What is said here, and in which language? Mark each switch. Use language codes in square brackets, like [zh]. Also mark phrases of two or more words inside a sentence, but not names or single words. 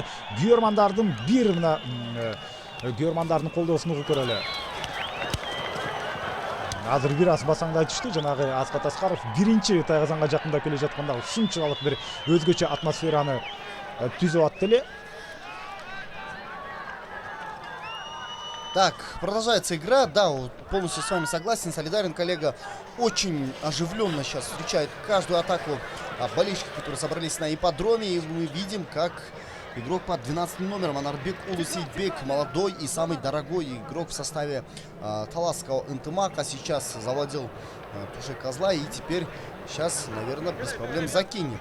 [ky] Күйөрмандардын колдоосун угуп көрөлү. Азыр бир аз басаңда айтышты, жанагы Аскат Аскаров биринчи тайгазанга жакындап келе жатканда ушунчалык бир өзгөчө атмосфераны түзүп атты эле. [ru] Так, продолжается игра. Да, вот полностью с вами согласен, солидарен, коллега. Очень оживленно сейчас встречает каждую атаку болельщиков, которые собрались на ипподроме. И мы видим, как игрок под 12 номером Анарбек Улусейбек, молодой и самый дорогой игрок в составе Таласского Ынтымака, сейчас завладел тушей козла и теперь сейчас, наверное, без проблем закинет.